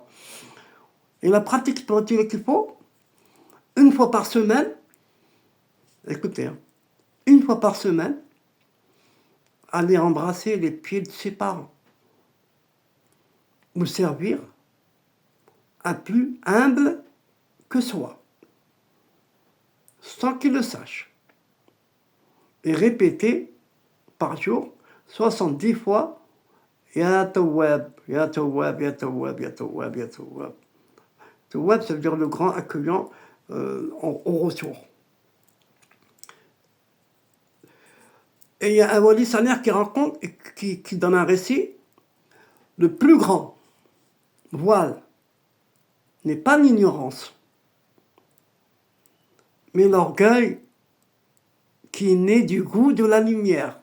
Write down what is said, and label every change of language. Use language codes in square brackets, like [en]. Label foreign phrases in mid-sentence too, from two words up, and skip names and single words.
[fr] Et la pratique spirituelle qu'il faut, une fois par semaine, écoutez, hein, une fois par semaine, aller embrasser les pieds de ses parents ou servir un plus humble que soi, sans qu'il le sache. Et répéter par jour 70 fois [ar] يا تواب يا تواب يا تواب يا تواب يا تواب. [fr] Tawwab, ça veut dire le grand accueillant au retour. Et il y a un [ar] ولي صالح [fr] qui raconte, qui donne un récit, le plus grand voile n'est pas l'ignorance, mais l'orgueil qui est né du goût de la lumière.